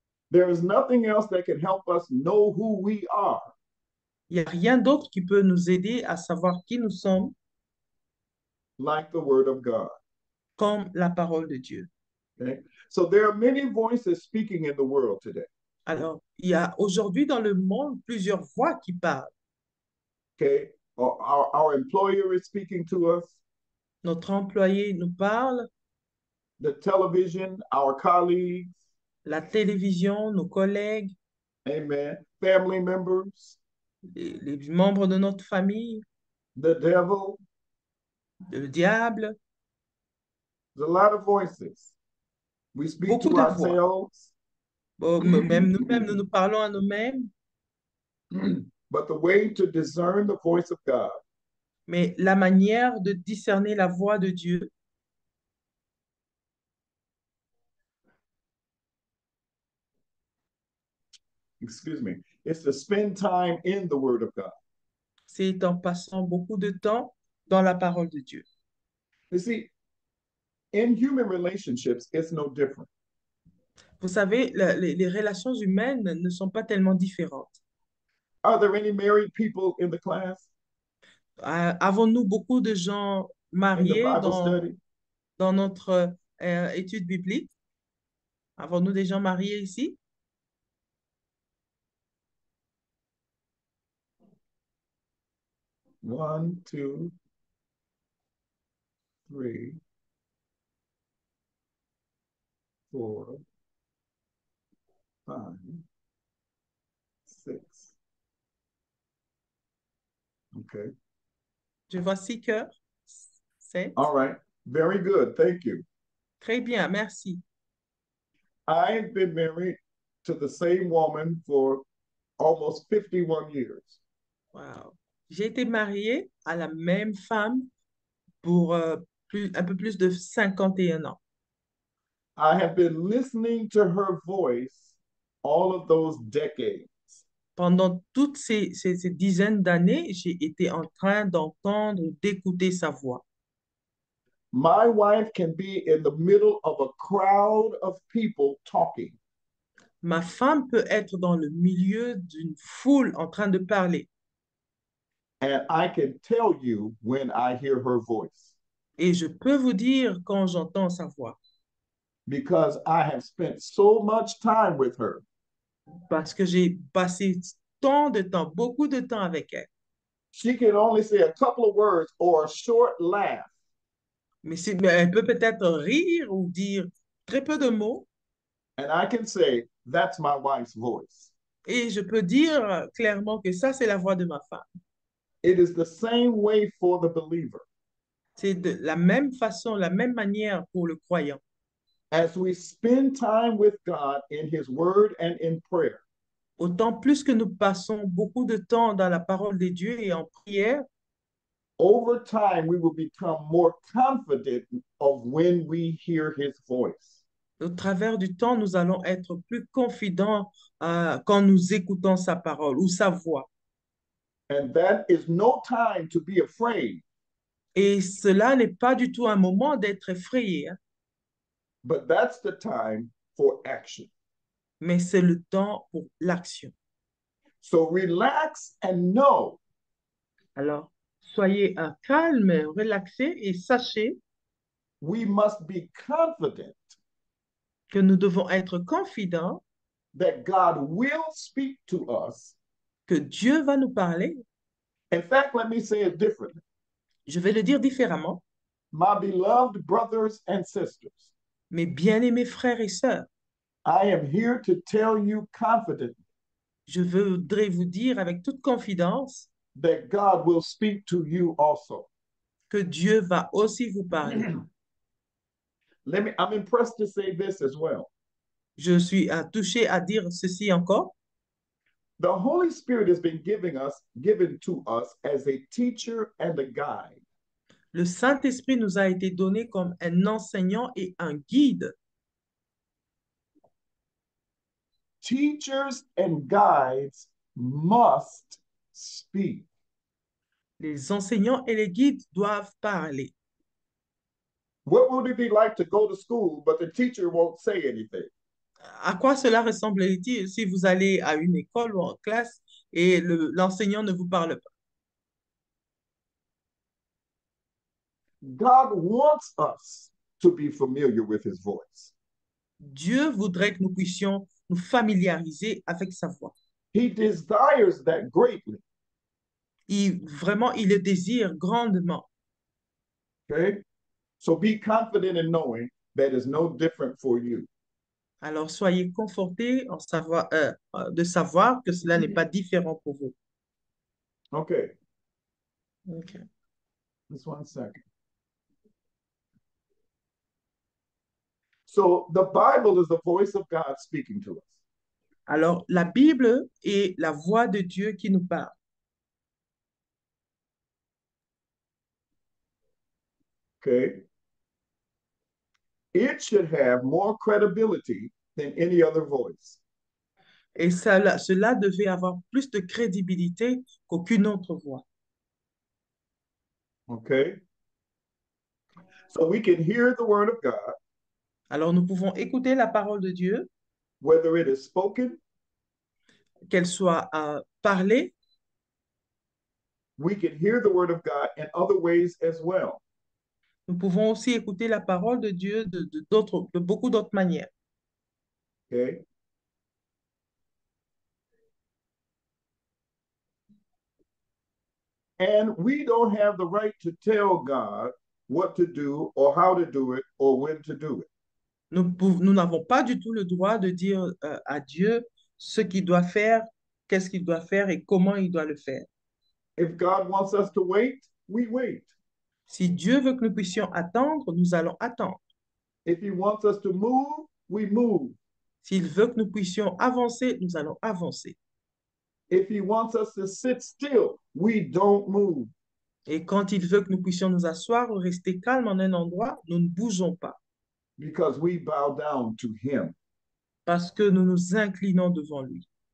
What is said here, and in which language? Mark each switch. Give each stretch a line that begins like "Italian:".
English: There is nothing else that can help us know who we are
French: Il n'y a rien d'autre qui peut nous aider à savoir qui nous sommes
English: like the word of God.
French: comme la parole de Dieu.
English: Okay? So there are many voices speaking in the world today.
French: Alors, il y a aujourd'hui dans le monde plusieurs voix qui parlent.
English: Okay? Our employer is speaking to us,
French: Notre employé nous parle,
English: the television, our colleagues,
French: la télévision, nos collègues,
English: amen, family members,
French: les membres de notre famille,
English: the devil.
French: le diable,
English: There's a lot of voices. We speak
French: beaucoup
English: to
French: de voix.
English: ourselves,
French: Bon, même nous-mêmes, nous nous parlons à nous-mêmes,
English: but the way to discern the voice of God
French: mais la manière de discerner la voix de Dieu,
English: excuse me, is to spend time in the Word of God.
French: c'est en passant beaucoup de temps dans la parole de Dieu.
English: You see, in human relationships, it's no different.
French: Vous savez, les relations humaines ne sont pas tellement différentes.
English: Are there any married people in the class,
French: Avons-nous beaucoup de gens
English: in the
French: mariés
English: Bible study?
French: dans notre étude biblique? Avons-nous des gens mariés ici?
English: One, two, three, four, five, six. Okay.
French: Je vois 6 cœurs. 7.
English: All right. Very good. Thank you.
French: Très bien, merci.
English: I've been married to the same woman for almost 51 years. Wow.
French: J'ai été mariée à la même femme pour un peu plus de 51 ans.
English: I have been listening to her voice all of those decades.
French: Pendant toutes ces dizaines d'années, j'ai été en train d'entendre, d'écouter sa voix.
English: My wife can be in the middle of a crowd of people talking,
French: Ma femme peut être dans le milieu d'une foule en train de parler
English: and I can tell you when I hear her voice
French: et je peux vous dire quand j'entends sa voix
English: because I have spent so much time with her.
French: parce que j'ai passé tant de temps, beaucoup de temps avec elle.
English: She can only say a couple of words or a short laugh,
French: Mais elle peut peut-être rire ou dire très peu de mots
English: and I can say, that's my wife's voice.
French: et je peux dire clairement que ça, c'est la voix de ma femme.
English: It is the same way for the believer.
French: C'est de la même façon, la même manière pour le croyant.
English: As we spend time with God in His Word and in prayer,
French: Autant plus que nous passons beaucoup de temps dans la parole de Dieu et en prière,
English: over time we will become more confident of when we hear His voice.
French: au travers du temps, nous allons être plus confidents quand nous écoutons sa parole ou sa voix.
English: And that is no time to be afraid,
French: Et cela n'est pas du tout un moment d'être effrayé, hein,
English: but that's the time for action.
French: mais c'est le temps pour l'action.
English: So relax and know
French: Alors, soyez calme, relaxés et sachez
English: we must be confident
French: que nous devons être confidents
English: that God will speak to us.
French: que Dieu va nous parler.
English: In fact, let me say it differently.
French: Je vais le dire différemment.
English: My beloved brothers and sisters,
French: Mes bien-aimés frères et sœurs,
English: I am here to tell you confidently
French: je voudrais vous dire avec toute confidence
English: that God will speak to you also.
French: que Dieu va aussi vous parler.
English: I'm impressed to say this as well.
French: Je suis touchée à dire ceci encore.
English: The Holy Spirit has been given to us as a teacher and a guide.
French: Le Saint-Esprit nous a été donné comme un enseignant et un guide.
English: Teachers and guides must speak.
French: Les enseignants et les guides doivent parler.
English: What would it be like to go to school, but the teacher won't say anything?
French: À quoi cela ressemble-t-il si vous allez à une école ou en classe et l'enseignant ne vous parle pas?
English: God wants us to be familiar with his voice.
French: Dieu voudrait que nous puissions nous familiariser avec sa voix.
English: He desires that greatly.
French: Vraiment, il le désire grandement.
English: Okay? So be confident in knowing that is no different for you.
French: Alors, soyez confortés de savoir que cela n'est pas différent pour vous.
English: Okay,
French: Ok.
English: just 1 second. So the Bible is the voice of God speaking to us.
French: Alors, la Bible est la voix de Dieu qui nous parle.
English: Okay? It should have more credibility than any other voice.
French: Et cela devait avoir plus de crédibilité qu'aucune autre voix.
English: Okay? So we can hear the word of God,
French: Alors, nous pouvons écouter la parole de Dieu,
English: whether it is spoken,
French: qu'elle soit parlée.
English: we can hear the word of God in other ways as well.
French: Nous pouvons aussi écouter la parole de Dieu de beaucoup d'autres manières.
English: Okay? And we don't have the right to tell God what to do or how to do it or when to do it.
French: Nous n'avons pas du tout le droit de dire à Dieu ce qu'il doit faire, qu'est-ce qu'il doit faire et comment il doit le faire.
English: If God wants us to wait, we wait.
French: Si Dieu veut que nous puissions attendre, nous allons attendre.
English: If he wants us to move, we move.
French: S'il veut que nous puissions avancer, nous allons avancer.
English: If he wants us to sit still, we don't move.
French: Et quand il veut que nous puissions nous asseoir ou rester calmes en un endroit, nous ne bougeons pas
English: Because we bow down to him.
French: parce que nous nous inclinons devant lui.